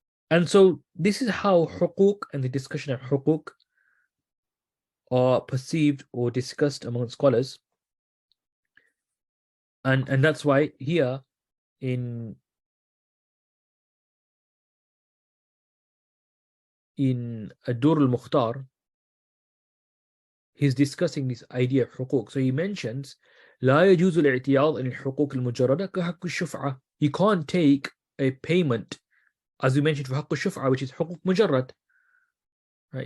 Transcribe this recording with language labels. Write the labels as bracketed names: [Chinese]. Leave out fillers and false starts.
[English] And so this is how huquq and the discussion of huquq are perceived or discussed among scholars. And that's why here in al-Durr al-Mukhtar, he's discussing this idea of huquq. So he mentions [Arabic] لا يجوز الاعتياض عن الحقوق المجردة كحق الشفعة. [English] You can't take a payment, as we mentioned, for [Arabic] حق الشفعة, [English] which is [Arabic] حقوق مجرد, [English] right?